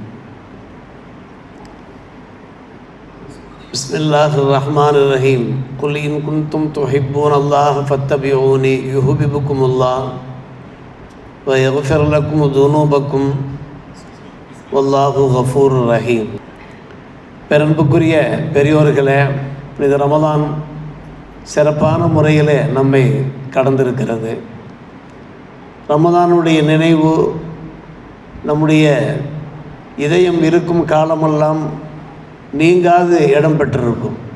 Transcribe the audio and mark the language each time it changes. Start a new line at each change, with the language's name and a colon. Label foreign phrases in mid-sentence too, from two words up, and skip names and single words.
Arabic: بسم الله الرحمن الرحيم قل إن كنتم تحبون الله فاتبعوني يحببكم الله ويغفر لكم ذنوبكم والله غفور رحيم.
Tamil: பெரும்புக்குரிய பெரியோர்களே, இது ரமலான் சிறப்பான முறையிலே நம்மை கடந்திருக்கிறது. ரமலானுடைய நினைவு நம்முடைய இதயம் இருக்கும் காலமெல்லாம் நீங்காது இடம் பெற்றிருக்கும்.